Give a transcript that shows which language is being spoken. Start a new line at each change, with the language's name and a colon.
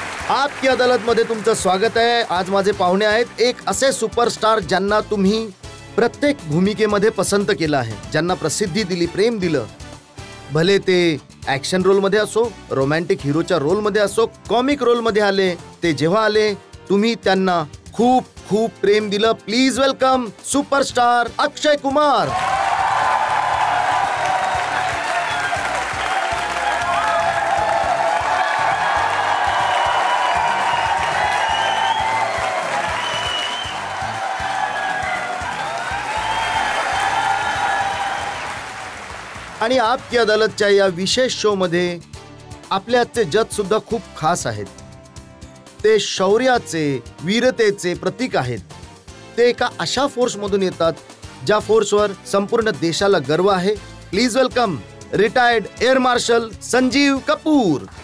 Marathi: आपकी अदालत मध्ये तुमचं स्वागत आहे। आज माझे पाहुणे आहेत एक असे सुपरस्टार ज्यांना तुम्ही प्रत्येक भूमिकेमध्ये पसंत केलं आहे, ज्यांना प्रसिद्धी दिली, प्रेम दिलं, भले ते ॲक्शन रोलमध्ये असो, रोमॅन्टिक हिरोच्या रोलमध्ये असो, कॉमिक रोलमध्ये आले, ते जेव्हा आले तुम्ही त्यांना खूप खूप प्रेम दिलं।
English: Please welcome superstar Akshay Kumar.
Marathi: आणि आपकी अदालतच्या या विशेष शो मध्ये आपले आजचे जज सुद्धा खूप खास आहेत। ते शौर्याचे, वीरतेचे प्रतीक आहेत। ते एका अशा फोर्स मधून येतात ज्या फोर्सवर संपूर्ण देशाला गर्व आहे।
English: Please welcome retired air marshal Sanjeev Kapoor.